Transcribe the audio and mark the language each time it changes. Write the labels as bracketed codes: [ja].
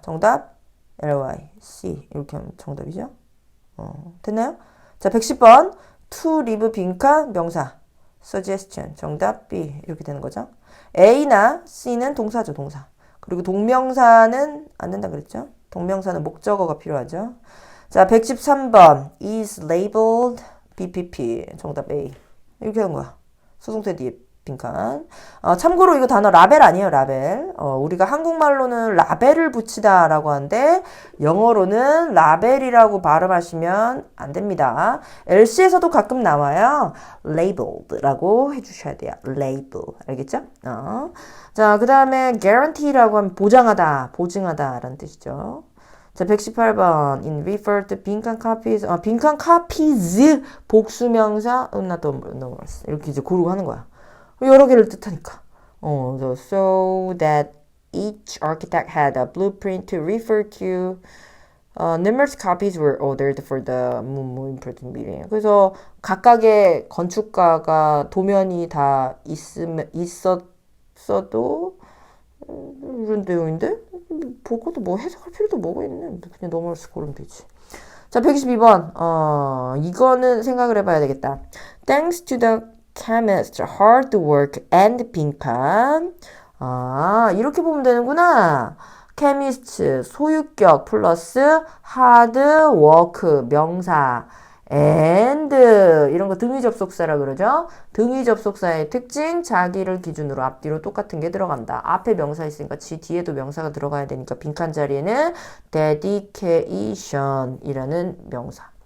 [ko] 정답 ly, c 이렇게 하면 정답이죠. 됐나요? 자, 110번 to leave 빈칸 명사. [en] suggestion. [ko] 정답 B 이렇게 되는 거죠. A나 C는 동사죠, 동사. 그리고 동명사는 안 된다 그랬죠? 동명사는 목적어가 필요하죠. [en] 자, 113번 is labeled BPP. [ko] 정답 A. 이렇게 하는 거야. 수동태 뒤에 빈칸. 참고로 이거 단어 라벨 아니에요, 라벨. 우리가 한국말로는 라벨을 붙이다 라고 하는데 영어로는 라벨이라고 발음하시면 안 됩니다. LC에서도 가끔 나와요. labeled 라고 해주셔야 돼요. label. 알겠죠? 자, 그 다음에 guarantee라고 하면 보증하다 라는 뜻이죠. [en] 자, 118번 in refer to 빈칸 copies. 빈칸 copies [ko] 복수명사 [en] not numerous. [ko] 이렇게 이제 고르고 하는 거야. 여러 개를 뜻하니까. [en] So that each architect had a blueprint to refer to. Numerous copies were ordered for the more important meeting. [ko] 그래서 각각의 건축가가 도면이 다 있었어도 이런 내용인데 보고도 뭐 해석할 필요도 뭐가 있네. 그냥 넘어가서 고르면 되지. 자, 122번. 이거는 생각을 해봐야 되겠다. [en] Thanks to the chemist hard work and 빈칸. [ko] 이렇게 보면 되는구나. chemist 소유격 플러스 hard work 명사 and 이런 거 등위 접속사라 그러죠. 등위 접속사의 특징 자기를 기준으로 앞뒤로 똑같은 게 들어간다. 앞에 명사 있으니까 뒤에도 명사가 들어가야 되니까 빈칸 자리에는 dedication 이라는 명사.